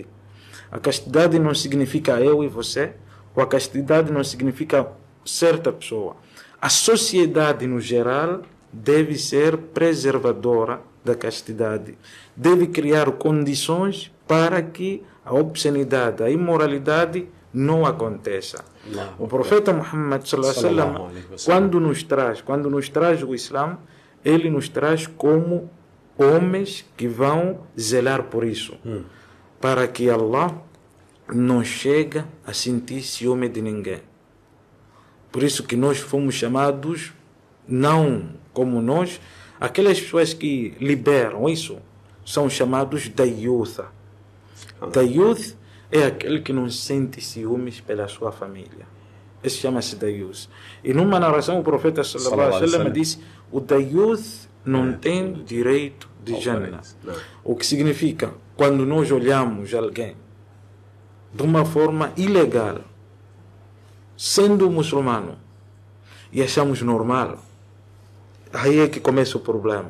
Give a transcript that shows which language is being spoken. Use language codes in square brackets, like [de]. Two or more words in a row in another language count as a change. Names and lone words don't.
[pt] A castidade não significa eu e você, ou a castidade não significa certa pessoa. A sociedade, no geral, deve ser preservadora da castidade, deve criar condições para que a obscenidade, a imoralidade não aconteça. O profeta Muhammad [ar] صلى الله عليه وسلم, [pt] quando nos traz o Islã, ele nos traz como homens que vão zelar por isso, para que Allah não chegue a sentir ciúme de ninguém. Por isso que nós fomos chamados, não como nós, aquelas pessoas que liberam isso, são chamados Dayutha. Dayuth é aquele que não sente ciúmes pela sua família. Esse chama-se Dayuth. E numa narração o profeta [ar] صلى الله عليه وسلم [pt] disse: o Dayuth não tem direito de Jannah. O que significa, quando nós olhamos alguém de uma forma ilegal, sendo muçulmano, e achamos normal, aí é que começa o problema.